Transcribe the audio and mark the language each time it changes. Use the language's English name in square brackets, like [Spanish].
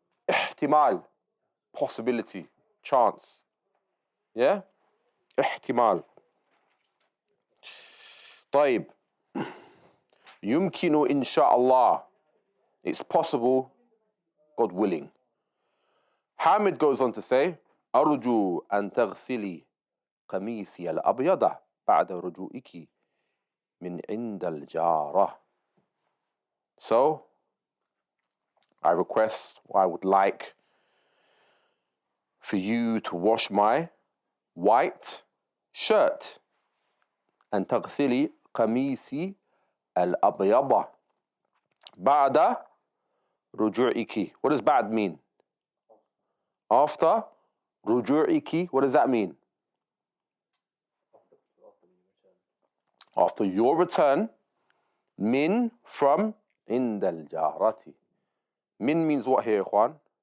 [Arabic] احتمال, [English] possibility, chance. [Arabic] Yeah? احتمال. طيب. يمكن إن شاء الله. [English] It's possible, God willing. Hamid goes on to say, [Arabic] أرجو أن تغسلي قميصي الأبيض بعد رجوعك من عند الجارة. [English] So, I request, or I would like for you to wash my white shirt. [Arabic] أن تغسلي قميصي الأبيض بعد رجوعك. [English] What does بعد mean? After [Arabic] رجوعك, [English] what does that mean? After your return. Min, from, [Arabic] عند الجارة. [English] Min means what here, Ikhwan?